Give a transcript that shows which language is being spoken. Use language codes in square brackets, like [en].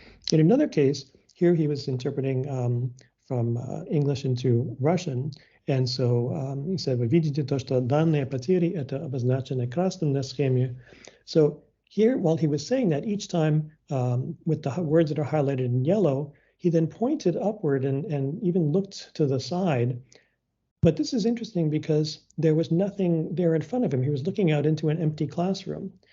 [en] In another case, here he was interpreting from English into Russian. And so he said, [ru] "Вы видите то, что данные потери это обозначено красным на схеме." [en] So here, while he was saying that, each time with the words that are highlighted in yellow, he then pointed upward and even looked to the side. But this is interesting because there was nothing there in front of him. He was looking out into an empty classroom.